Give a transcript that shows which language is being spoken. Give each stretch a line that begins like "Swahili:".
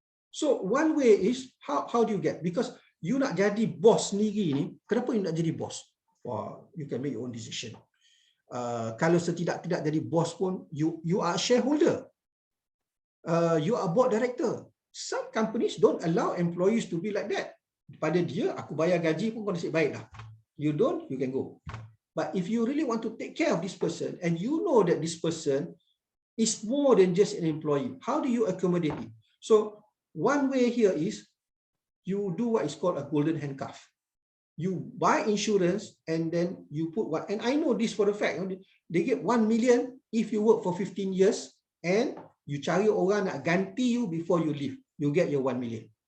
English: So one way is how do you get? Because you
Malay: nak jadi bos sendiri ni, kenapa you nak jadi bos?
English: Wah, you can make your own decision.
Malay: Kalau setidak-tidak jadi bos pun,
English: you are a shareholder. You are board director. Some companies don't allow employees to be like that.
Malay: Pada dia, aku bayar gaji pun kau nasib baik lah.
English: You don't, you can go. But if you really want to take care of this person and you know that this person is more than just an employee, how do you accommodate it? So one way here is you do what is called a golden handcuff. You buy insurance and then you put what, and I know this for a fact, they get 1 million if you work for 15 years and you
Malay: cari orang nak ganti
English: you before you leave, you get your 1 million.